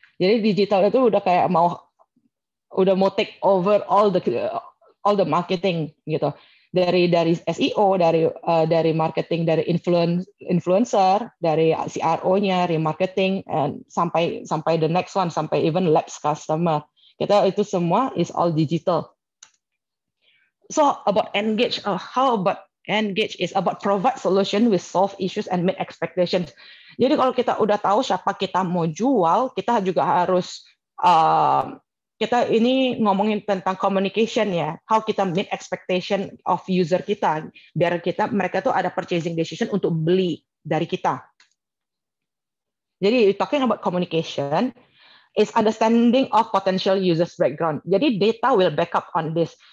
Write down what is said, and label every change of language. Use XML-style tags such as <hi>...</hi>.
<id>Jadi digital itu udah kayak mau</id> <en>take over all the marketing</en> <id>gitu. Dari SEO, dari marketing, dari influencer, dari CRO-nya, remarketing, and sampai</id> <en>the next one,</en> <id>sampai</id> <en>even lapse customer.</en> <id>Kita itu semua</id> <en>is all digital. So about engage, how about engage is about provide solution with solve issues and meet expectations.</en> <id>Jadi kalau kita udah tahu siapa kita mau jual, kita juga harus kita ini ngomongin tentang communication ya,</id> <en>how</en> <id>kita</id> <en>meet expectation of user</en> <id>kita, biar mereka tuh ada purchasing decision untuk beli dari kita.</id> <en>Jadi talking about communication is understanding of potential users background. Jadi data will back up on this.</en>